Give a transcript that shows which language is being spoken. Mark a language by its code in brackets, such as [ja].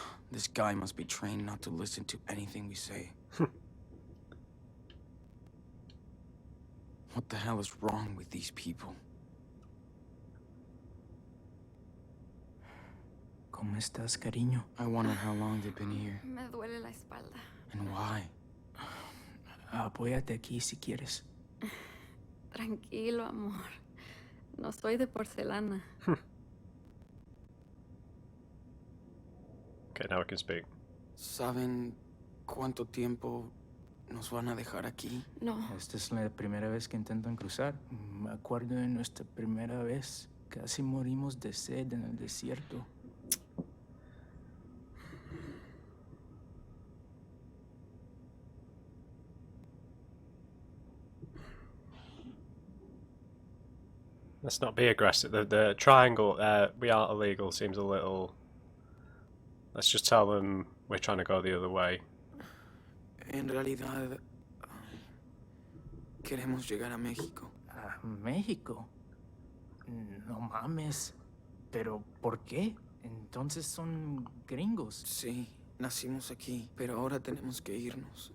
[en] This guy must be trained not to listen to anything we say. What the hell is wrong with these people? [es] ¿Cómo estás, cariño? [en] I wonder how long they've been here. [es] Me duele la espalda. [en] And why? [es] Apóyate aquí si quieres. Tranquilo, amor. No soy de porcelana. [en] Okay, now we can speak. [es] ¿Saben cuánto tiempo nos van a dejar aquí? No, Esta es la primera vez que intentan cruzar. Me acuerdo de nuestra primera vez. Casi morimos de sed en el desierto. [en] Let's not be aggressive. The triangle, we aren't illegal, seems a little... Let's just tell them we're trying to go the other way. [es] En realidad, queremos llegar a México. ¿A México? No mames. ¿Pero por qué? Entonces son gringos. Sí, nacimos aquí, pero ahora tenemos que irnos.